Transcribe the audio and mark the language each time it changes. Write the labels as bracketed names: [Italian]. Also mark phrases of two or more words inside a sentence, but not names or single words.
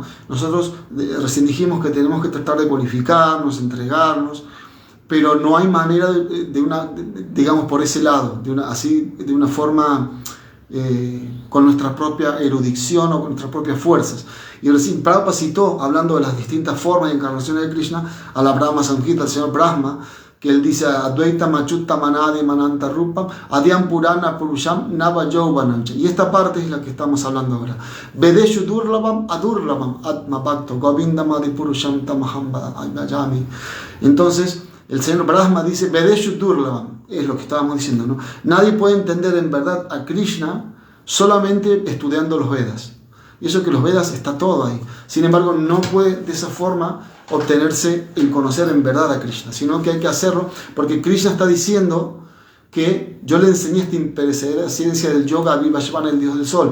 [Spanish] Nosotros recién dijimos que tenemos que tratar de purificarnos, entregarnos, pero no hay manera digamos por ese lado, de una forma con nuestra propia erudición o con nuestras propias fuerzas. Y recién Prabhupada citó, hablando de las distintas formas y encarnaciones de Krishna, a la Brahma Samhita, al señor Brahma, que él dice: [Sanskrit] अद्वैत मचुत्त मनादि मनन्त रूपम् अद्यम् पुराण पुरुषम् नव यौवनञ्च. [Spanish] Y esta parte es la que estamos hablando ahora. [Sanskrit] वेदेषु दुर्लबम् अदुर्लबम् आत्म भक्तो गोविन्दम् आदि पुरुषम् तमहम् वजामि. [Spanish] Entonces, el señor Brahma dice: [Sanskrit] वेदेषु दुर्लबम्, [Spanish] es lo que estábamos diciendo, ¿no? Nadie puede entender en verdad a Krishna solamente estudiando los Vedas. Y eso que los Vedas está todo ahí. Sin embargo, no puede de esa forma obtenerse el conocer en verdad a Krishna, sino que hay que hacerlo porque Krishna está diciendo que yo le enseñé esta imperecedera ciencia del yoga a Vivasvana, el dios del sol.